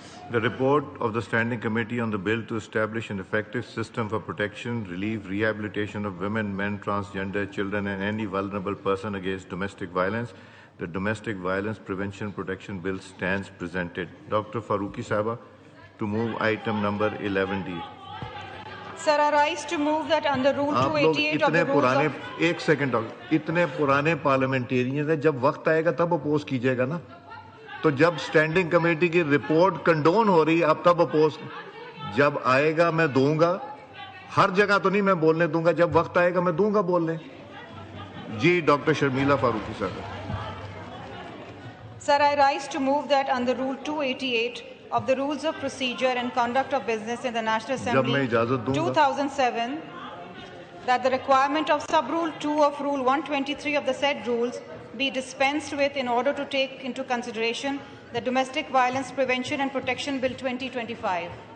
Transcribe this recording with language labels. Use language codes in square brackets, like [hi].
[en] The report of the Standing Committee on the bill to establish an effective system for protection, relief, rehabilitation of women, men, transgender children and any vulnerable person against domestic violence. The Domestic Violence Prevention Protection Bill stands presented. Dr. Farooqi Sahaba to move item number 11D. Sir, I rise to move that under Rule 288 of the rules of... [ur] ایک second اتنے پرانے parliamentarian ہیں جب وقت آئے گا تب oppose کیجئے گا نا تو جب سٹینڈنگ کمیٹی کی رپورٹ کنڈون ہو رہی ہے اب تب اپوز جب آئے گا میں دوں گا ہر جگہ تو نہیں میں بولنے دوں گا جب وقت آئے گا میں دوں گا بولنے جی ڈاکٹر شرمیلا فاروقی صاحب [en] Sir, I rise to move that under Rule 288 of the Rules of Procedure and Conduct of Business in the National Assembly 2007 that the requirement of Sub-Rule 2 of Rule 123 of the said rules be dispensed with in order to take into consideration the Domestic Violence Prevention and Protection Bill 2025.